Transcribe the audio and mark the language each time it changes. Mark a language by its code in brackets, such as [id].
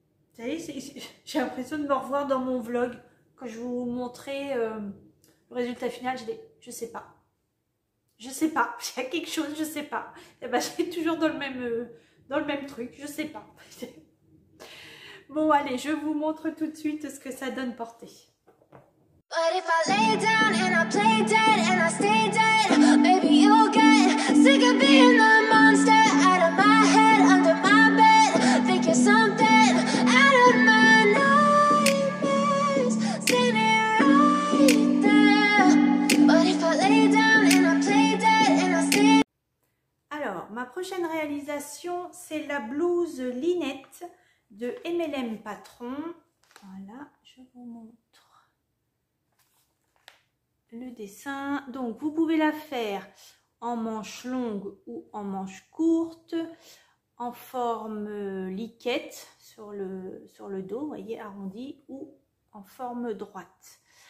[fr] Vous savez, j'ai l'impression de me revoir dans mon vlog. Quand je vous montrais le résultat final, je sais pas. Je sais pas. Il y a quelque chose, je sais pas. Et ben, j'ai toujours dans le même truc, je sais pas. Bon, allez, je vous montre tout de suite ce que ça donne porté. [en] But if I lay down and I play dead and I stay dead, baby, you'll get sick of being the monster out of my head, under my bed, thinking something out of my nightmares, standing right there. But if I lay down and I play dead and I stay... [fr] Alors, ma prochaine réalisation, c'est la blouse Linette de MLM Patron. Voilà, je vous montre. le dessin. Donc, vous pouvez la faire en manche longue ou en manche courte, en forme liquette sur le dos, vous voyez, arrondi, ou en forme droite.